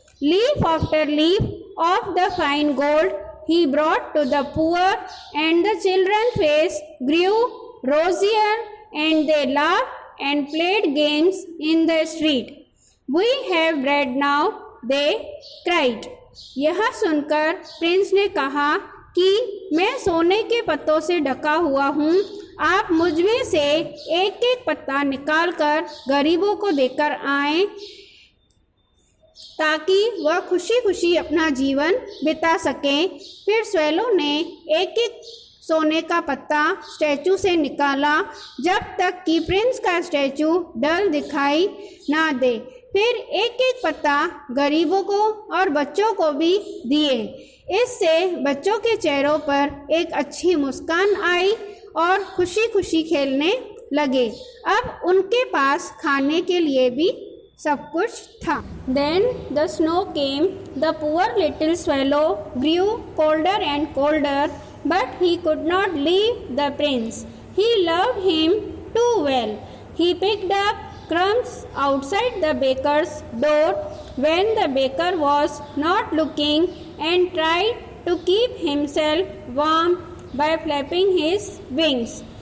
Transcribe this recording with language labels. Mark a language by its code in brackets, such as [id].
[en] Leaf after leaf of the fine gold he brought to the poor, and the children's face grew rosier, and they laughed and played games in the street. We have bread now, they cried. [hi] यह सुनकर Prince ने कहा कि मैं सोने के पत्तों से ढका हुआ हूँ, आप मुझ में से एक एक पत्ता निकालकर गरीबों को देकर आएं ताकि वह खुशी खुशी अपना जीवन बिता सकें। फिर स्वेलो ने एक एक सोने का पत्ता स्टैचू से निकाला जब तक कि प्रिंस का स्टैचू डल दिखाई ना दे। फिर एक एक पत्ता गरीबों को और बच्चों को भी दिए। इससे बच्चों के चेहरों पर एक अच्छी मुस्कान आई और खुशी खुशी खेलने लगे। अब उनके पास खाने के लिए भी सब कुछ था। [en] Then the snow came. The poor little swallow grew colder and colder, but he could not leave the prince. He loved him too well. He picked up crumbs outside the baker's door when the baker was not looking and tried to keep himself warm by flapping his wings.